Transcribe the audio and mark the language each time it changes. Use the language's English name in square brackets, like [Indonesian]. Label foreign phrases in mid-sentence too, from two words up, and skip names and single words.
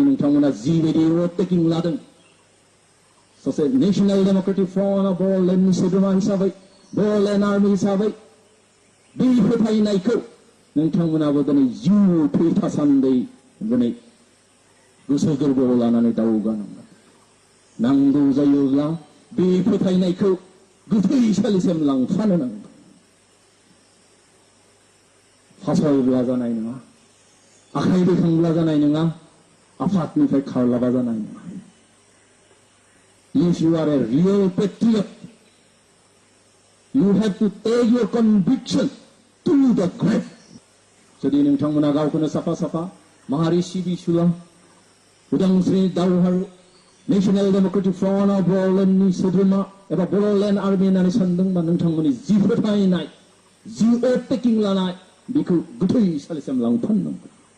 [Bodo] नोंथांमोना जिबायदि overtaking लादों सासे नेशनेल डेमोक्रेटिक फ्रन्ट अफ बड'लेण्डनि सोद्रोमा हिसाबै बड'लेण्ड आर्मि हिसाबै बे फोथायनायखौ नोंथांमोनाबो दिनै जिउ थासान्दै दिनै गोसो गोरबोआव लानानै दावगानांगोन नांगौ जायोब्ला बे फोथायनायखौ गोथैसालिसिम लांफानो नांगोन फासयब्ला जानाय नङा आखाइ दैखांब्ला जानाय नङा आफादनिफ्राय खारलाबा जानाय नङा [English] If you are a real patriot, you have to take your conviction to the grave. [Bodo] जुदि नोंथांमोना गावखौनो साफा माहारि सिबिसुला उदांस्रि दावहारु नेशनेल डेमोक्रेटिक फ्रन्ट अफ बड'लेण्डनि सोद्रोमा एबा बड'लेण्ड आर्मि होननानै सानदोंबा नोंथांमोननि जि फोथायनाय जि overtaking लानाय बेखौ गोथैसालिसिम लांफानांगोन